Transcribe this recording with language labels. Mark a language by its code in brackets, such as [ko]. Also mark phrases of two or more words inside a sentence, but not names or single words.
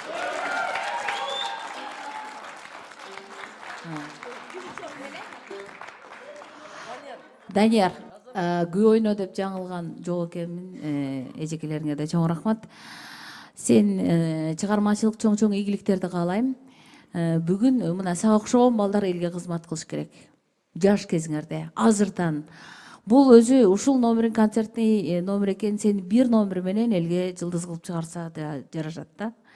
[ky] Данияр, күй ойно деп жаңылған жоқ екенмін, эжекелеріңе де чоң рахмат. Сен чыгармачылык чоң ийгиликтерди каалайм. Бүгүн мына сага окшогон балдар элге кызмат кылыш керек. Жаш кезиңерде, азырдан. Бул өзү ушул номерин [ru] концертный номер [ky] экен, сен бир номер менен элге жылдыз кылып чыгарса да жарашат да.